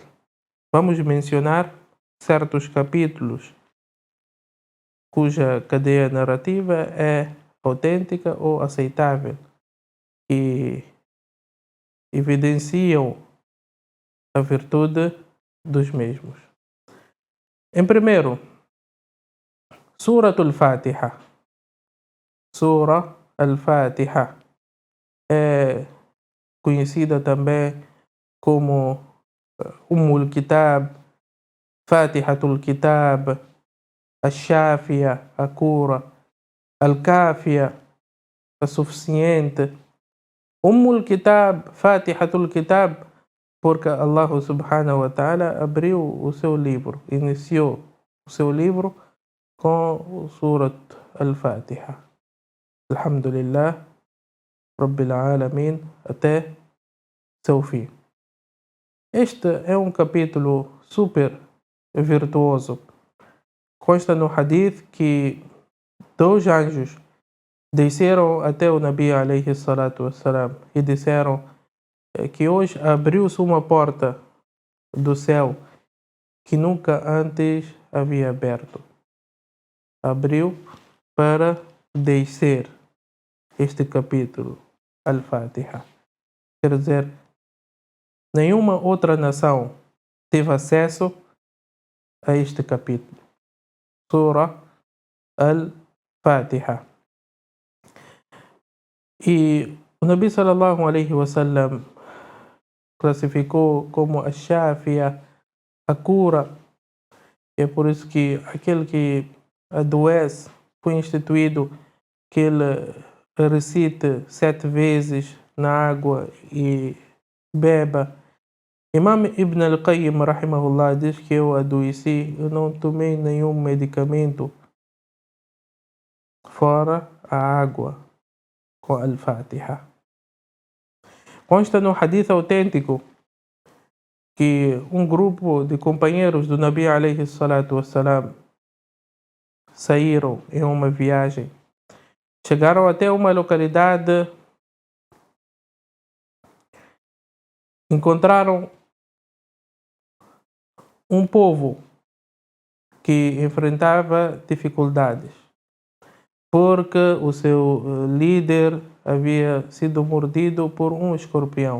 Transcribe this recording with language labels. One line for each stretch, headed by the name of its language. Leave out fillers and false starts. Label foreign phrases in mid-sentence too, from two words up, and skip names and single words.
Portuguese: Vamos mencionar certos capítulos cuja cadeia narrativa é autêntica ou aceitável e evidenciam a virtude dos mesmos. Em primeiro, Surat al-Fatiha. Sura al-Fatiha é conhecida também como al-Kitab, Fatihatul Kitab, Al-Shafia, a cura, Al-Kafia, a suficiente. al-Kitab, Fatihatul Kitab, porque
Arabic: الله سبحانه وتعالى
Portuguese: abriu o seu livro, iniciou o seu livro com o Surat al-Fatiha.
Arabic: الحمد لله رب العالمين,
Portuguese: até seu fim. Este é um capítulo super virtuoso. Consta no hadith que 2 anjos desceram até o Nabi
Arabic: عليه الصلاة والسلام
Portuguese: e disseram que hoje abriu-se uma porta do céu que nunca antes havia aberto. Abriu para descer este capítulo, Al-Fatiha. Quer dizer, nenhuma outra nação teve acesso a este capítulo. Surah Al-Fatiha. E o Nabi
Arabic: صلى الله عليه وسلم
Portuguese: classificou como a Shafia, a cura. É por isso que aquele que adoece foi instituído que ele recite 7 vezes na água e beba. Imam Ibn al-Qayyim rahimahullah diz que eu adoeci, eu não tomei nenhum medicamento fora a água com al-Fatiha. Consta no hadith autêntico que um grupo de companheiros do Nabi
Arabic: عليه الصلاة والسلام
Portuguese: saíram em uma viagem. Chegaram até uma localidade, encontraram um povo que enfrentava dificuldades, porque o seu líder havia sido mordido por um escorpião.